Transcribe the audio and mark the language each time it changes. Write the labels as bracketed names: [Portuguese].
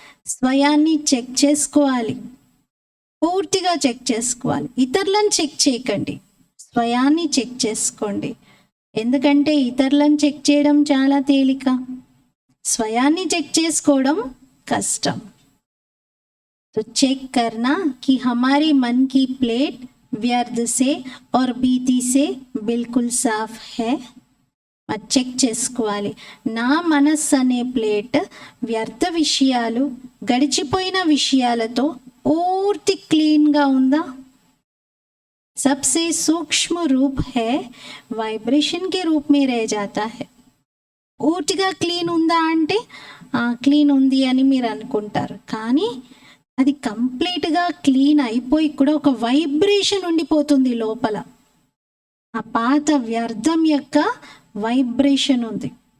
[Telugu] స్వయాన్ని చెక్ చేసుకోవాలి, పూర్తిగా చెక్ చేసుకోవాలి. ఇతరులను చెక్ చేయకండి, స్వయాన్ని చెక్ చేసుకోండి. ఎందుకంటే ఇతరులను చెక్ చేయడం చాలా తేలిక, స్వయాన్ని చెక్ చేసుకోవడం कष्टम. [Hindi] तो चेक करना कि हमारी मन की प्लेट व्यर्थ से और बीती से बिल्कुल साफ है. [Telugu] చెక్ చేసుకోవాలి. నా మనస్సు అనే ప్లేట్ వ్యర్థ విషయాలు, గడిచిపోయిన విషయాలతో పూర్తి క్లీన్గా ఉందా? [Hindi] सबसे सूक्ष्म रूप है वाइब्रेशन के रूप में रह जाता है. [Telugu] పూర్తిగా క్లీన్ ఉందా అంటే క్లీన్ ఉంది అని మీరు అనుకుంటారు, కానీ అది కంప్లీట్గా క్లీన్ అయిపోయి కూడా ఒక వైబ్రేషన్ ఉండిపోతుంది లోపల. ఆ పాత వ్యర్థం యొక్క వైబ్రేషన్ ఉంది.